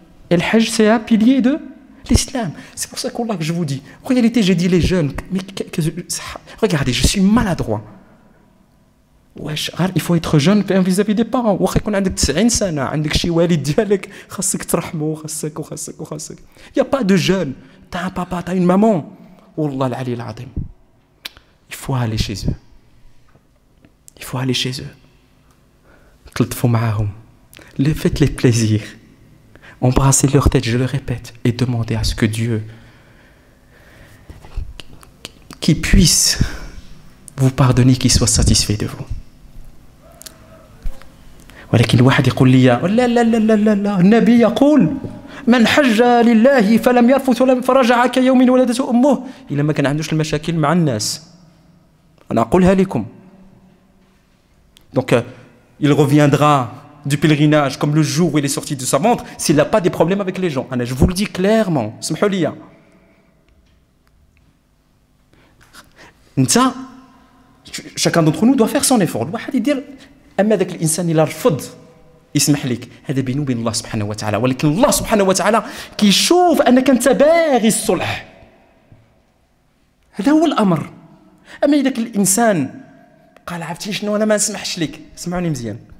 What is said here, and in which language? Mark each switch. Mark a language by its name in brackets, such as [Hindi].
[French] Et le Hajj c'est un pilier de l'islam. C'est pour ça qu'Allah que je vous dis. En réalité j'ai dit les jeunes, mais regardez, je suis maladroit. Il faut être jeune vis-à-vis des parents. [Arabic] واخا يكون عندك 90 سنة عندك شي والد ديالك خاصك ترحمه خاصك. [French] Il y a pas de jeune. T'as un papa, t'as une maman. [Arabic] والله العلي العظيم. [French] Il faut aller chez eux. [Arabic] تلطفوا معاهم. [French] Faites-les plaisir. Embrassez leur tête, je le répète, et demandez à ce que Dieu qui puisse vous pardonner, qu'il soit satisfait de vous. [Arabic] ولكن الواحد يقول لي لا النبي يقول من حج لله فلم يرفث فرجع كيوم ولدته امه الا ما كان عندوش المشاكل مع الناس. انا اقولها لكم. [French] Donc il reviendra du pèlerinage comme le jour où il est sorti de sa ventre s'il n'a pas des problèmes avec les gens. Je vous le dis clairement. [Arabic] اسمحوا لي. [French] Chacun d'entre nous doit faire son effort. [Arabic] الواحد يدير اما ذاك الانسان اللي رفض يسمح لك هذا بينه وبين الله سبحانه وتعالى. ولكن الله سبحانه وتعالى كيشوف انك انت باغي الصلح. هذا هو الامر. اما اذا الانسان قال عرفتي شنو انا ما نسمحش لك. اسمعوني مزيان.